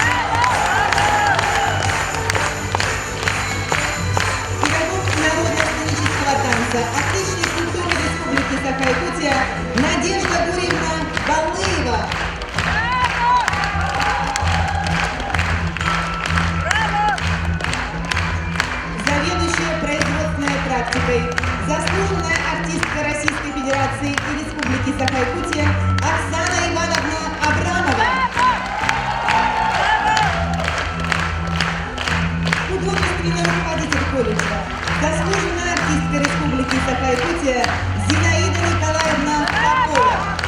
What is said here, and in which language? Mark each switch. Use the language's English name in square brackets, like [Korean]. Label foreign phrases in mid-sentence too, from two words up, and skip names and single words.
[Russian] Педагог народно-сценического танца, отличник культуры Республики Саха-Якутия Надежда Гурьевна Балыева. Заведующая производственной практикой, заслуженная артистка Российской Федерации и Республики Саха-Якутия Оксана Ивановна Абрамова. Художественный руководитель колледжа, заслуженная артистка Республики Саха-Якутия Зинаида Николаевна Попова.